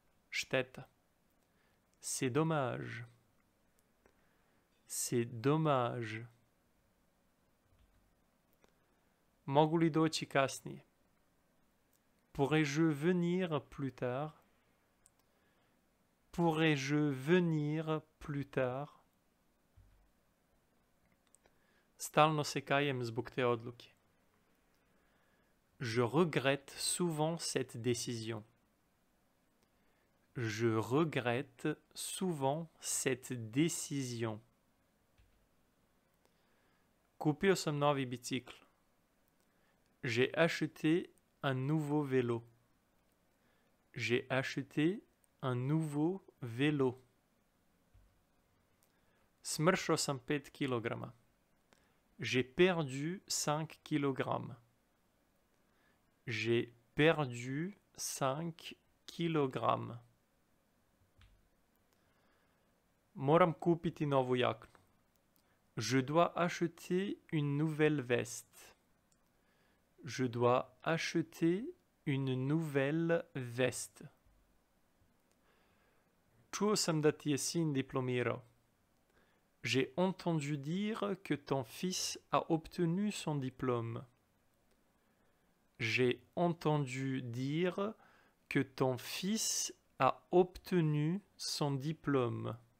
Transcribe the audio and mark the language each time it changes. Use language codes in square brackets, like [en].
[sr] Šteta. [fr] C'est dommage. C'est dommage. [sr] Mogu li doći kasnije? [fr] Pourrais-je venir plus tard? Pourrais-je venir plus tard? [sr] Stalno se kajem zbog te odluke. [fr] Je regrette souvent cette décision. Je regrette souvent cette décision. [sr] Kupio sam novi bicikl. [fr] J'ai acheté un nouveau vélo. J'ai acheté un nouveau vélo. [sr] Smršao sam 5 kilograma. [fr] J'ai perdu 5 kilogrammes. J'ai perdu 5 kilogrammes. [sr] Moram kupiti novu jaknu. [fr] Je dois acheter une nouvelle veste. Je dois acheter une nouvelle veste. [sr] Čuo sam da ti je sin diplomirao. [fr] J'ai entendu dire que ton fils a obtenu son diplôme. J'ai entendu dire que ton fils a obtenu son diplôme.